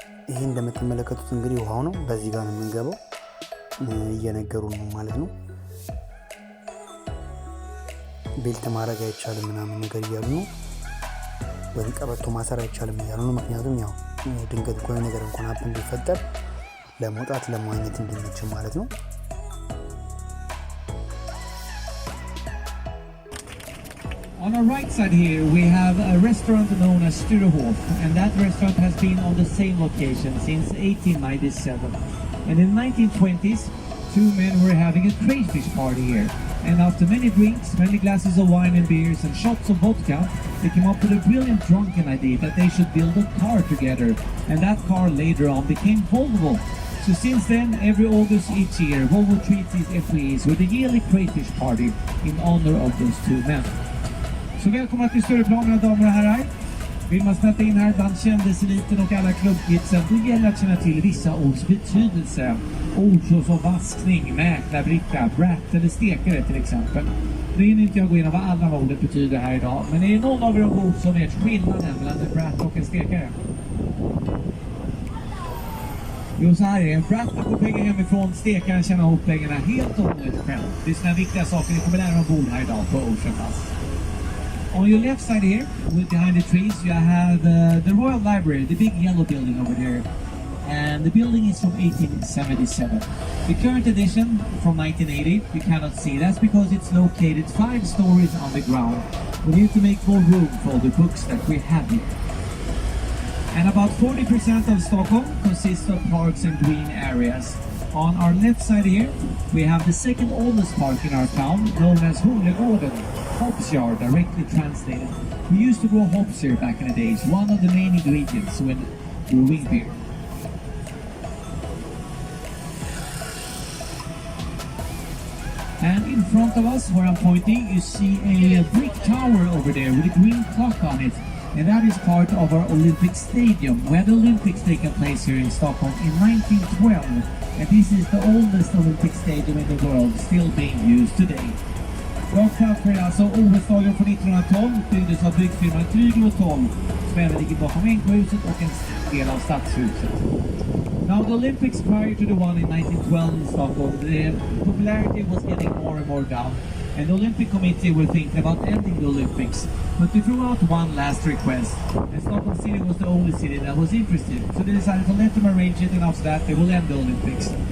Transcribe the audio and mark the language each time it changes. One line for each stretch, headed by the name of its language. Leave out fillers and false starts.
Amharic: ይሄ እንደምትመለከቱት እንግዲህ ውሃው ነው። በዚህ ጋር ነው የምንገባው። እየነገሩ ነው ማለት ነው። ቤልት ማድረግ አይቻልም ምናምን ነገር እያሉ ነው። ወይም ቀበቶ ማሰር አይቻልም እያሉ ነው። ምክንያቱም ያው ድንገት የሆነ ነገር እንኳን ሀፕን ቢፈጠር ለመውጣት ለመዋኘት እንዲመች ማለት ነው።
English: On our right side here we have a restaurant known as Sturehof, and that restaurant has been on the same location since 1897. And in the 1920s, two men were having a crayfish party here. And after many drinks, many glasses of wine and beers and shots of vodka, they came up with a brilliant drunken idea that they should build a car together. And that car later on became Volvo. So since then, every August each year, Volvo treats its employees with a yearly crayfish party in honor of those two men.
Swedish: Så välkomna till Stureplan, mina damer och herrar. Vill man smälta in här bland kändiseliten och alla klubbgitsen, då gäller att känna till vissa ords betydelse. Ord som vaskning, mäklarbricka, brat eller stekare till exempel. Nu hinner inte jag gå igenom vad alla ordet betyder här idag, men är det någon av er ord som vet skillnaden mellan en brat och en stekare? Jo, så här är det. En brat får pengar hemifrån, stekaren tjänar ihop pengarna helt och hållet själv. Det är sådana viktiga saker ni kommer lära er ombord här idag på Ocean Pass.
English: On your left side here, behind the trees, you have the Royal Library, the big yellow building over there. And the building is from 1877. The current edition from 1980, you cannot see. That's because it's located 5 stories underground. We need to make more room for all the books that we have here. And about 40% of Stockholm consists of parks and green areas. On our left side here, we have the second oldest park in our town, known as Holegården, hops yard, directly translated. We used to grow hops here back in the days, one of the main ingredients when brewing beer. And in front of us, where I'm pointing, you see a brick tower over there with a green clock on it. And that is part of our Olympic Stadium. We had the Olympics taking place here in Stockholm in 1912. And this is the oldest Olympic Stadium in the world, still being used today.
Swedish: Rakt framför är alltså OS-stadion från 1912, byggdes av byggfirman Krüger & Toll, som även ligger bakom NK-huset och en del av Stadshuset.
English: Now the Olympics prior to the one in 1912 in Stockholm, the popularity was getting more and more down, and the Olympic Committee were thinking about ending the Olympics. But they threw out one last request, and Stockholm City was the only city that was interested, so they decided to let them arrange it, and after that they will end the Olympics.